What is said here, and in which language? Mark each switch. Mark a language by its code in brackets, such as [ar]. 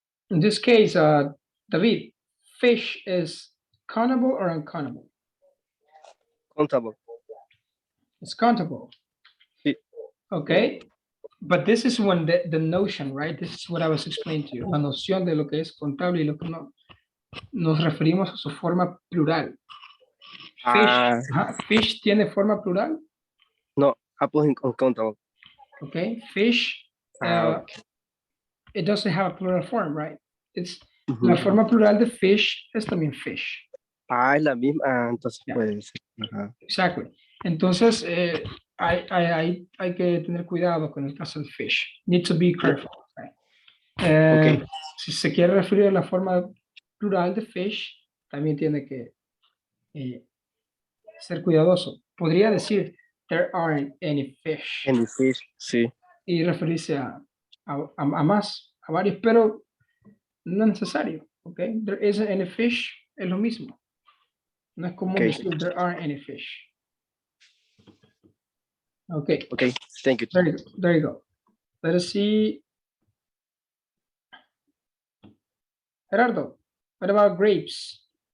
[en] In this case, David, fish is countable or uncountable? Countable. It's countable. [es] Sí. [en] Okay. But this is when the notion, right? This is what I was explaining to you. [es] La noción de lo que es contable y lo que no. Nos referimos a su forma plural. Fish, fish tiene forma plural. [en] No, apples uncountable. Okay. Fish, Okay. it doesn't have a plural form, right? It's Ujú. [es] la forma plural de fish es también fish. Es la misma. Entonces Ya. puede ser. Ajá. [en] Exactly. [es] Entonces, hay que tener cuidado con el caso del fish. [en] Need to be careful. Right? Ok. [es] Si se quiere referir a la forma plural de fish, también tiene que ser cuidadoso. Podría decir, [en] there aren't any fish. Any fish, sí. [es] Y referirse a más, a varios, pero no es necesario. ¿Ok? [en] There isn't any fish, [es] es lo mismo. No es común [en] Ok. decir, there aren't any fish. Okay. Okay, thank you. There you go. Let us see. Gerardo, what about grapes?